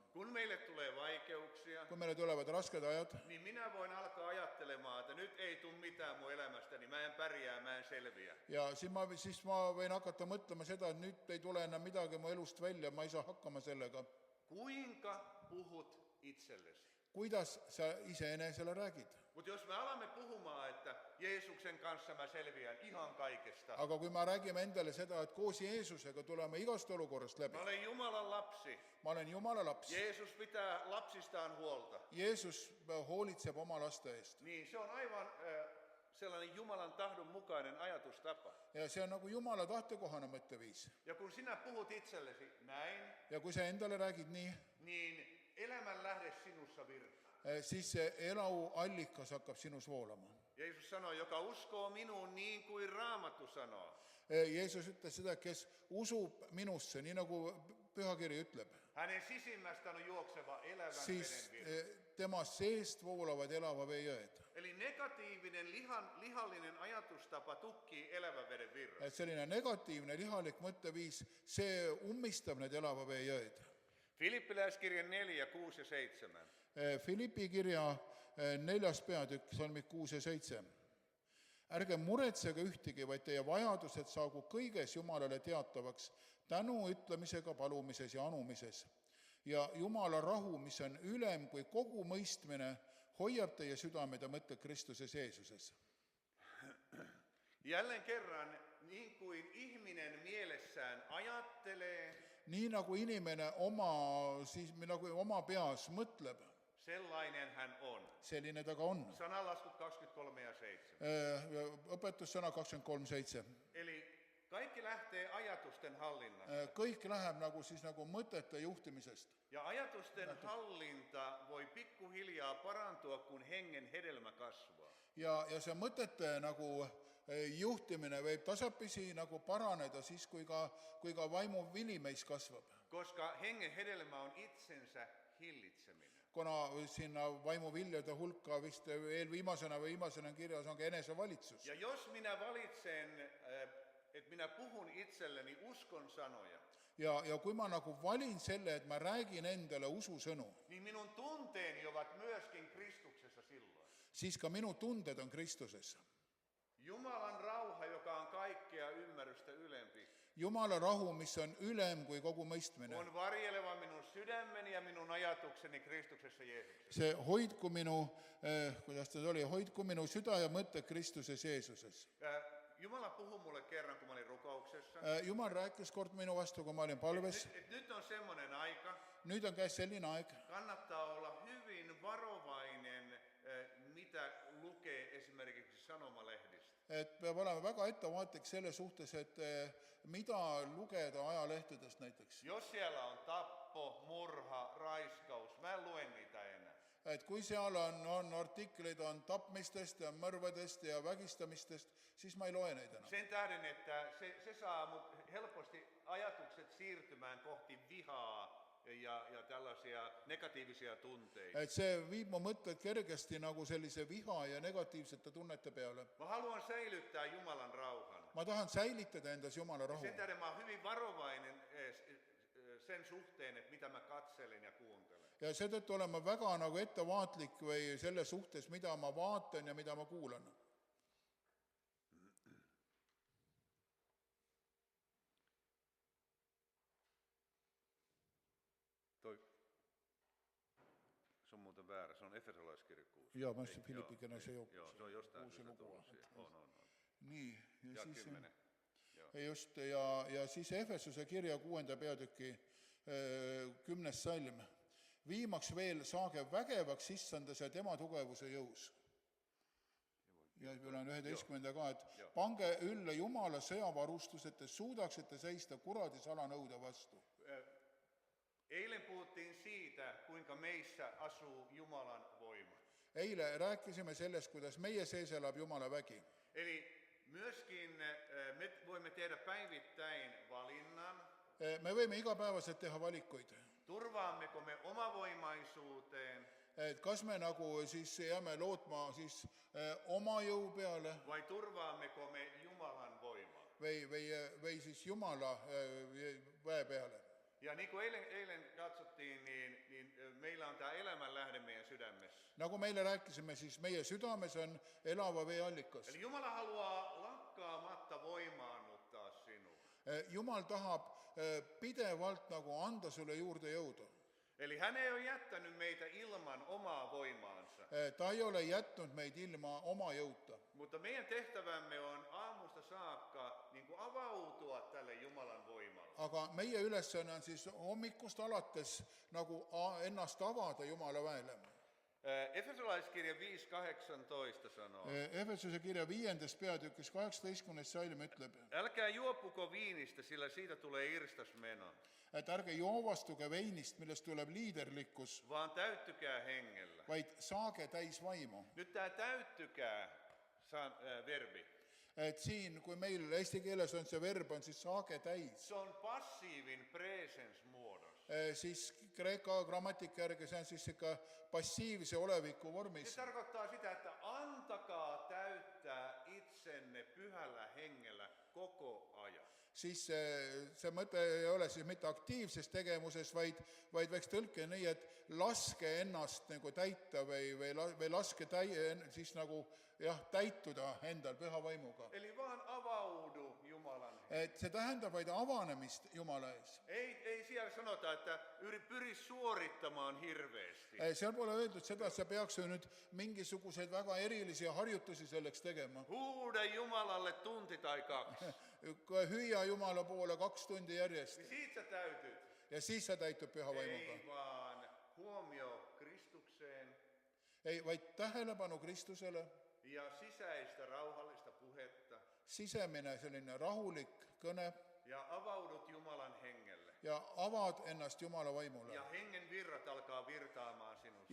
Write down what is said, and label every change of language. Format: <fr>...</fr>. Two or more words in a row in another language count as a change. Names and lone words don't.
<fi>Kun meille tulee vaikeuksia,</fi> <et>Kui meile tulevad rasked ajad,</et> <fi>niin minä voin alkaa ajattelemaan, että nyt ei tule mitään mun elämästäni, mä en pärjää, mä en selviä.</fi> <et>ja siis ma võin hakata mõtlema seda, et nüüd ei tule enam midagi mu elust välja, ma ei saa hakkama sellega.</et> <fi>Kuinka puhut itsellesi?</fi> <et>Kuidas sa iseenesele räägid?</et> <fi>Mutta jos me alamme puhumaan, että Jeesuksen kanssa mä selviän ihan kaikesta.</fi> <et>Aga kui me räägime endale seda, et koos Jeesusega tuleme igast olukorrast läbi.</et> <fi>Mä olen Jumalan lapsi.</fi> <et>Ma olen Jumala laps.</et> <fi>Jeesus pitää lapsistaan huolta.</fi> <et>Jeesus hoolitseb oma laste eest.</et> <fi>Niin se on aivan sellainen Jumalan tahdon mukainen ajatustapa.</fi> <et>Ja see on nagu Jumala tahtekohane mõtteviis.</et> <fi>Ja kun sinä puhut itsellesi näin,</fi> <et>Ja kui sa endale räägid nii,</et> <fi>niin elämän lähde sinussa virtaa.</fi> <et>siis see elu allikas hakkab sinus voolama.</et> <fi>Jeesus sanoi, joka uskoo minuun niin kuin Raamattu sanoo.</fi> <et>Jeesus ütles seda, kes usub minusse, nii nagu Pühakiri ütleb,</et> <fi>Hänen sisimmästä on juokseva elävän siis veden virta.</fi> <et>tema seest voolavad elava vee jõed.</et> <fi>Eli negatiivinen lihallinen ajatustapa tukkii elävän veden virran.</fi> <et>Et selline negatiivne lihalik mõtteviis, see ummistab need elava vee jõed.</et> <fi>Filippiläiskirja 4, 6 ja 7.</fi> <et>Filippi kirja 4. peatükk, salmid 6 ja 7. Ärge muretsege ühtegi, vaid teie vajadused saagu kõiges Jumalale teatavaks tänu ütlemisega palumises ja anumises. Ja Jumala rahu, mis on ülem kui kogu mõistmine, hoiab teie südamed ja mõtted Kristuses Jeesuses.</et> <fi>Jälleen kerran, niin kuin ihminen mielessään ajattelee,</fi> <et>Nii nagu inimene oma peas mõtleb,</et> <fi>sellainen hän on.</fi> <et>selline ta ka on.</et> <fi>Sananlaskut 23 ja 7.</fi> <et>Õpetussõna 23.7.</et> <fi>Eli kaikki lähtee ajatusten hallinnasta.</fi> <et>kõik läheb nagu siis nagu mõtete juhtimisest.</et> <fi>Ja ajatusten hallinta voi pikkuhiljaa parantua, kun hengen hedelmä kasvaa.</fi> <et>Ja see mõtete nagu juhtimine võib tasapisi nagu paraneda siis, kui ka vaimu vili meis kasvab.</et> <fi>Koska hengen hedelmä on itsensä hillitseminen.</fi> <et>Kuna sinna vaimuviljade hulka vist eelviimasena või viimasena kirjas on ka enesevalitsus.</et> <fi>Ja jos minä valitsen, että minä puhun itselleni uskon sanoja,</fi> <et>Ja kui ma nagu valin selle, et ma räägin endale ususõnu,</et> <fi>niin minun tunteeni ovat myöskin Kristuksessa silloin.</fi> <et>siis ka minu tunded on Kristusessa.</et> <fi>Jumalan rauha, joka on kaikkea ymmärrystä ylempi,</fi> <et>Jumala rahu, mis on ülem kui kogu mõistmine.</et> <fi>on varjeleva minun sydämeni ja minun ajatukseni Kristuksessa Jeesuksessa.</fi> <et>See hoidku minu, kuidas ta oli, hoidku minu süda ja mõtted Kristuses Jeesuses.</et> <fi>Jumala puhui mulle kerran, kun mä olin rukouksessa.</fi> <et>Jumal rääkis kord minu vastu, kui ma olin palves.</et> <fi>Nyt on semmoinen aika,</fi> <et>Nüüd on käes selline aeg,</et> <fi>kannattaa olla hyvin varovainen, mitä lukee esimerkiksi sanomalehdistä.</fi> <et>et peab olema väga ettevaatlik selle suhtes, et mida lugeda ajalehtedest näiteks.</et> <fi>Jos siellä on tappo, murha, raiskaus, mä en lue niitä enää.</fi> <et>Et kui seal on artikleid on tapmistest ja mõrvadest ja vägistamistest, siis ma ei loe neid enam.</et> <fi>Sen tähden, että se saa mut helposti ajatukset siirtymään kohti vihaa ja tällaisia negatiivisia tunteita.</fi> <et>Et see viib mu mõtted kergesti nagu sellise viha ja negatiivsete tunnete peale.</et> <fi>Mä haluan säilyttää Jumalan rauhan.</fi> <et>Ma tahan säilitada endas Jumala rahu.</et> <fi>Sen tähden mä oon hyvin varovainen sen suhteen, että mitä mä katselen ja kuuntelen.</fi> <et>Ja seetõttu olen ma väga nagu ettevaatlik või selle suhtes, mida ma vaatan ja mida ma kuulan.</et> <fi>Se on muuten väärä, se on Efesolaiskirja 6. Jaa, mä olisin Filippikene se joku. Joo, se on jostain Uusi syystä</fi> <et>lugu.</et> <fi>tullut siihen. On.</fi> <et>Nii, Ja siis,</et> <fi>10. Joo.</fi> <et>just, ja siis Efesuse kirja 6. peatüki 10. salm. Viimaks veel saage vägevaks issandas ja tema tugevuse jõus. Ja olen 11. ka, et pange ülle Jumala sõjavarustus, et te suudaksite seista kuradi salanõude vastu.</et> <fi>Eilen puhuttiin siitä, kuinka meissä asuu Jumalan voima.</fi> <et>Eile rääkisime sellest, kuidas meie sees elab Jumala vägi.</et> <fi>Eli myöskin me voimme tehdä päivittäin valinnan,</fi> <et>Me võime igapäevaselt teha valikuid.</et> <fi>turvaammeko me omavoimaisuuteen</fi> <et>Et kas me nagu siis jääme lootma siis oma jõu peale</et> <fi>vai turvaammeko me Jumalan voimaa.</fi> <et>või siis Jumala väe peale.</et> <fi>Ja niin kuin eilen katsottiin, niin meillä on tämä elämänlähde meidän sydämessä.</fi> <et>Nagu meile rääkisime, siis meie südames on elava vee allikas.</et> <fi>Eli Jumala haluaa lakkaamatta voimaannuttaa sinua.</fi> <et>Jumal tahab pidevalt nagu anda sulle juurde jõudu.</et> <fi>Eli hän ei ole jättänyt meitä ilman omaa voimaansa.</fi> <et>Ta ei ole jätnud meid ilma oma jõuta.</et> <fi>Mutta meidän tehtävämme on aamusta saakka niin kuin avautua tälle Jumalan voimalle.</fi> <et>Aga meie ülesanne on siis hommikust alates nagu ennast avada Jumala väele.</et> <fi>Efesolaiskirja 5.18 sanoo.</fi> <et>Efesuse kirja 5. peatükis 18. salm ütleb,</et> <fi>Älkää juoppuko viinistä, sillä siitä tulee irstasmeno,</fi> <et>et ärge joovastuge veinist, millest tuleb liiderlikkus,</et> <fi>vaan täyttykää hengellä.</fi> <et>vaid saage täis vaimu.</et> <fi>Nyt tämä täyttykää verbi.</fi> <et>Et siin, kui meil eesti keeles on see verb, on siis saage täis.</et> <fi>Se on passiivin presens muodossa.</fi> <et>Siis kreeka grammatika järgi see on siis ikka passiivse oleviku</et> <fi>Se</fi> <et>vormis.</et> <fi>tarkoittaa sitä, että antakaa täyttää itsenne pyhällä hengellä koko ajan.</fi> <et>Siis see mõte ei ole siis mitte aktiivses tegevuses, vaid võiks tõlke nii, et laske ennast nagu täita või laske siis nagu täituda endal püha vaimuga.</et> <fi>Eli vaan avaudu Jumalan.</fi> <et>Et see tähendab vaid avanemist Jumala ees.</et> <fi>Ei siellä sanota, että pyri suorittamaan hirveästi.</fi> <et>Seal pole öeldud seda, et sa peaks ju nüüd mingisuguseid väga erilisi harjutusi selleks tegema.</et> <fi>Huuda Jumalalle tunti tai 2.</fi> <et>Hüüa Jumala poole 2 tundi järjest</et> <fi>Niin siitä sä täytyt.</fi> <et>ja siis sa täitud püha vaimuga.</et> <fi>Ei vaan huomio Kristukseen</fi> <et>Ei, vaid tähelepanu Kristusele,</et> <fi>ja sisäistä rauhallista puhetta.</fi> <et>sisemine selline rahulik kõne</et> <fi>ja avaudut Jumalan hengelle.</fi> <et>ja avad ennast Jumala vaimule.</et> <fi>Ja hengen virrat alkaa virtaamaan sinusta.</fi>